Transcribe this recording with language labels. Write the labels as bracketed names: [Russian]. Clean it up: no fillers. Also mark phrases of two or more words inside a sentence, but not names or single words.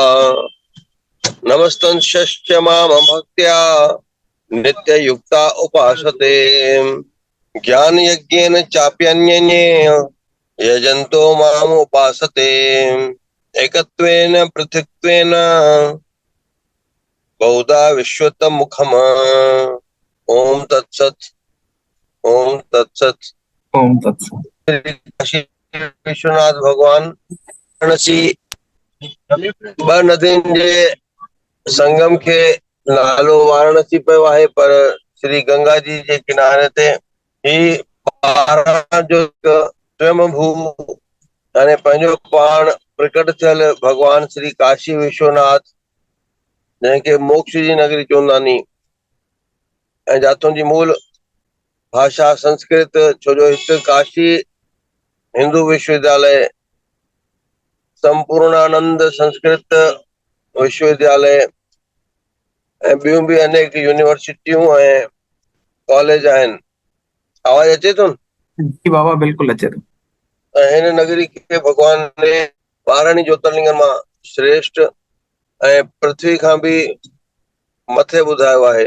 [Sanskrit] नमस्तंश्च माम भक्त्या नित्ययुक्ता उपासते ज्ञान यज्ञेन चाप्यन्ये यजन्तो माम उपासते एकत्वेन पृथक्त्वेन बहुधा विश्वतम मुखम। ओम तत्सत। ओम तत्सत। ओम तत्सत। [Sindhi] काशी विश्वनाथ भगवान वाराणसी ब नदियुनि जे संगम के नालो वाराणसी पियो आहे, पर श्री गंगा जी के किनारे ते ही जो स्वयंभू यानी पंहिंजो पाण प्रकट थियल भगवान श्री काशी विश्वनाथ जंहिंखे मोक्ष जी नगरी चवंदा नी, ऐं जातों जी मूल भाषा संस्कृत, छो जो हिते काशी हिंदू विश्वविद्यालय, संपूर्णानंद संस्कृत विश्वविद्यालय ऐं ॿियूं बि अनेक यूनिवर्सिटियूं ऐं कॉलेज आहिनि। आवाज अचे थो? जी बाबा बिल्कुल अचे थो। हिन नगरी खे भगवान ने 12 ज्योतिर्लिंगनि मां श्रेष्ठ ऐं पृथ्वी खां बि मथे ॿुधायो आहे।